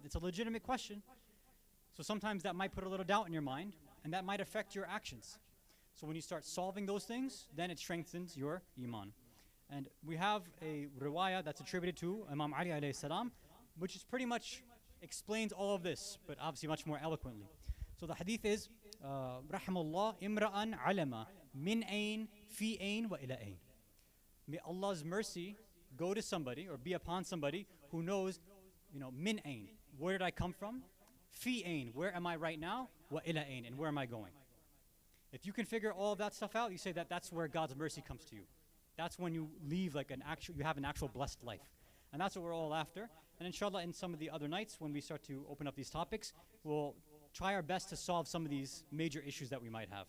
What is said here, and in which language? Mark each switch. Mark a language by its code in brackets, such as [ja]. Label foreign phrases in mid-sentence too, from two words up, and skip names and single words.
[en] It's a legitimate question. So sometimes that might put a little doubt in your mind, and that might affect your actions. So when you start solving those things, then it strengthens your iman. And we have a riwayah that's attributed to Imam Ali [ar] عليه السلام, [en] which is pretty much explains all of this, but obviously much more eloquently. So the hadith is, [ar] رحم الله امرأً علم من أين في أين وإلى أين. [en] May Allah's mercy go to somebody or be upon somebody who knows, [ar] من أين, [en] where did I come from? [ar] في أين, [en] where am I right now? [ar] وإلى أين, [en] and where am I going? If you can figure all of that stuff out, you say that that's where God's mercy comes to you. That's when you leave like you have an actual blessed life. And that's what we're all after. And inshallah, in some of the other nights when we start to open up these topics, we'll try our best to solve some of these major issues that we might have.